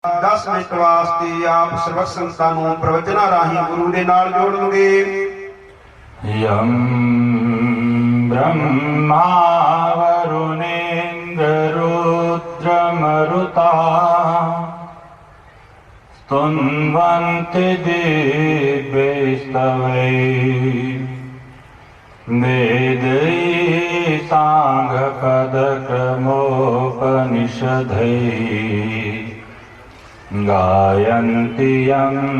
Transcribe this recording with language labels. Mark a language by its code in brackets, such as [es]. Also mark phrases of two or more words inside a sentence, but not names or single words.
[pa] 10 ਮਿੰਟ ਵਾਸਤੇ ਆਪ ਸਰਬੱਤ ਸੰਗਤਾਂ ਨੂੰ ਪ੍ਰਵਚਨਾਂ ਰਾਹੀਂ ਗੁਰੂ ਦੇ ਨਾਲ ਜੋੜਨਗੇ। [sa] यं ब्रह्मा वरुणेन्द्र रुद्रमरुता स्तुन्वन्ति दिव्यैस्तवैः वेदैः साङ्गपदक्रमोपनिषदैः गायन्ति यं